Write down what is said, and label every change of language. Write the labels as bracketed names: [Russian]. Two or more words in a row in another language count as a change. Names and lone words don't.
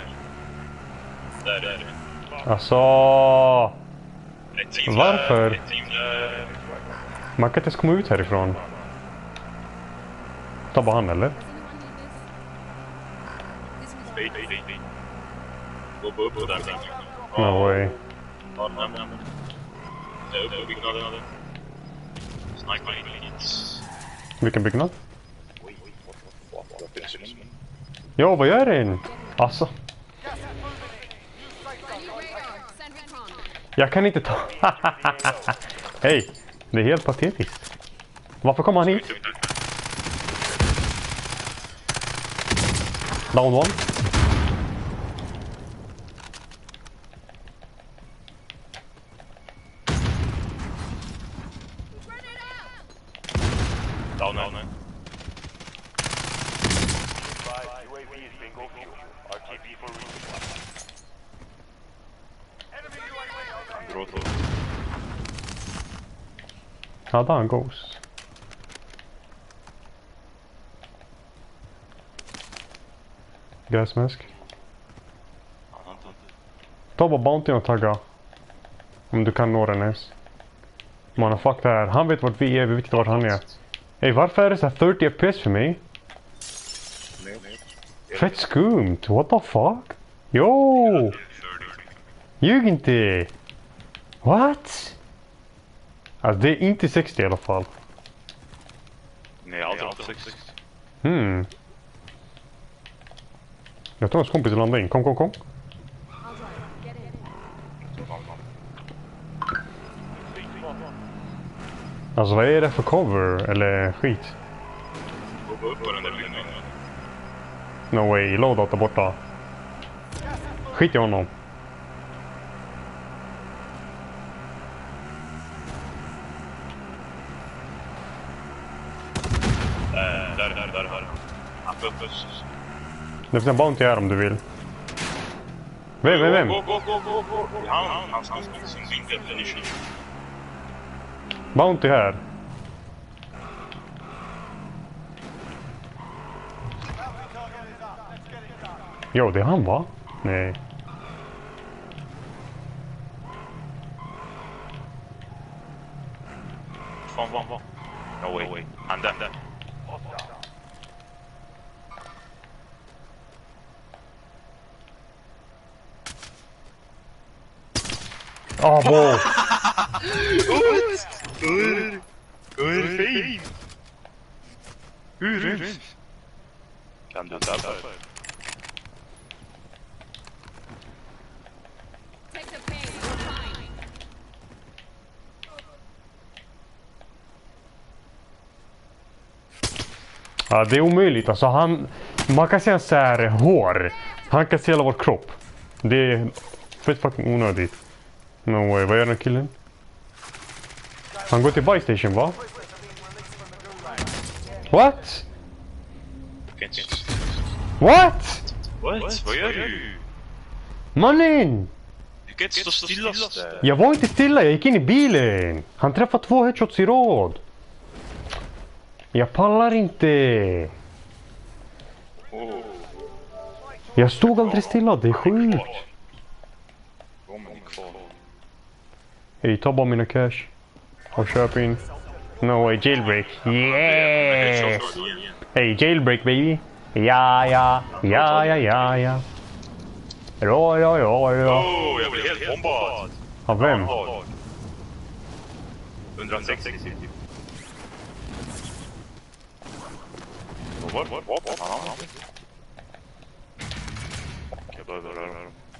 [Swedish] Där är det. Alltså... Varför? Man kan inte ens komma ut härifrån. Ta bara han eller? Upp där. [English] No way. [Swedish] Vilken byggnad? Jo, vad gör den? Alltså. Jag kan inte ta... Hej, det är helt patetiskt. Varför kommer han hit? [English] Down one. Down. UAV is bingo fuel. RTB for resupply. Enemy UAV overhead. [Swedish] Ja, där han goes. Gräsmäsk. Ta bara bounty och tagga. Om du kan nå den ens. Man fuck det här. Han vet vart vi är, vi vet inte vart han är. Ey, varför är det så här 30 FPS för mig? Fett skumt, [English] what the fuck? [Swedish] Jo! Ljug inte! [English] What? [Swedish] Alltså det är inte 60 i alla fall. Nej, aldrig 60. Jag tror hans kompis landar in. Kom. Alltså vad är det för cover? Eller skit? [English] No way, [Swedish] loadout där borta. Skit i honom. Där. Det finns en bounty här om du vill. Vem? Gå. Han sin vinkel. Bounty här. Jo, det är han va? Nej. Fan. [English] No way. [Swedish] Han där. [English] Ah, wow. [Swedish] Hur fin? Hur? Kan du tappa? Ja, det är omöjligt. Alltså man kan säga så här hår. Han kan se hela vår kropp. Det är fett fucking onödigt. [English] No way, [Swedish] vad gör den killen? Han går till buy station va? [English] What? What? [Swedish] Vad gör du? Mannen! Du kan inte stå stilla där. Jag var inte stilla, jag gick in i bilen. Han träffade 2 headshots i rad. Jag pallar inte. Jag stod aldrig stilla, det är sjukt. Hej, ta bara mina cash. Och köp in. [English] No way, jailbreak. [Swedish] Yes! [English] Hey, jailbreak baby. [Swedish] Ja. Ja. Ja. Jag blir helt bombad. Av vem? 160. Vad? Jag behöver röra dem.